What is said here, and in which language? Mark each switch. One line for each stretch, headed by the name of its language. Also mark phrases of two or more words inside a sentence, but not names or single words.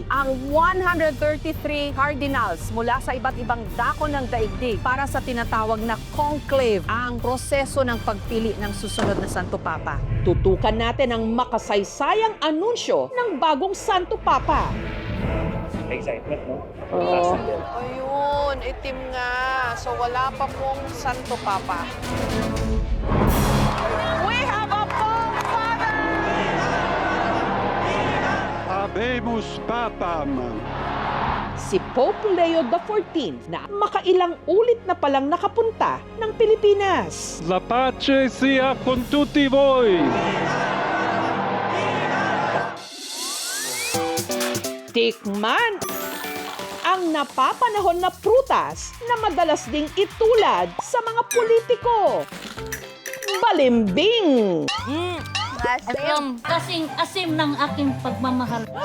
Filipino: Ang 133 cardinals mula sa iba't ibang dako ng daigdig para sa tinatawag na conclave, ang proseso ng pagpili ng susunod na Santo Papa. Tutukan natin ang makasaysayang anunsyo ng bagong Santo Papa.
English: Excitement, no?
Filipino: Ayun, itim nga. So wala pa pong Santo Papa.
English: We have a Pope Father!
Latin: Habemus Papam.
Filipino: Si Pope Leo XIV na makailang ulit na palang nakapunta ng Pilipinas.
Italian: La pace sia con tutti voi.
Filipino: Tikman ang napapanahon na prutas na madalas ding itulad sa mga politiko. Balimbing! Kasing asim ng aking pagmamahal.